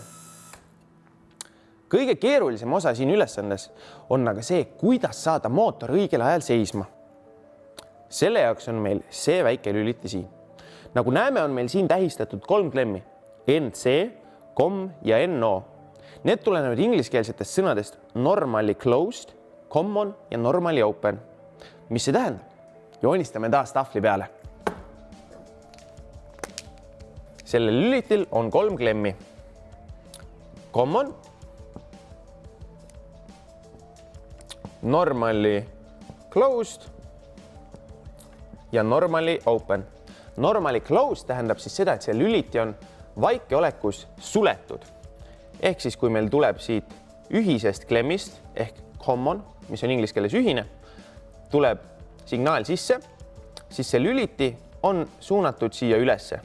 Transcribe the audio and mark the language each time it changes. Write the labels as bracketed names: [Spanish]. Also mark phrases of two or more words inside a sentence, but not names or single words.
[Estonian] Kõige keerulisem osa siin ülesandes on aga see, kuidas saada mootor õigel ajal seisma. Selle jaoks on meil see väike lüliti siin. Nagu näeme, on meil siin tähistatud 3 klemmi, NC, COM ja NO. Need tulenevad ingliskeelsetest sõnadest [English] normally closed, [Estonian] common ja [English] normally open. [Estonian] Mis see tähendab? Joonistame taas tahvli peale. Sellel lülitil on 3 klemmi. [English] Common, normally closed ja normally open. Normally closed [Estonian] tähendab siis seda, et see lüliti on vaikeolekus suletud. Ehk siis, kui meil tuleb siit ühisest klemmist ehk common, mis on inglise keeles ühine, tuleb signaal sisse, siis see lüliti on suunatud siia ülesse.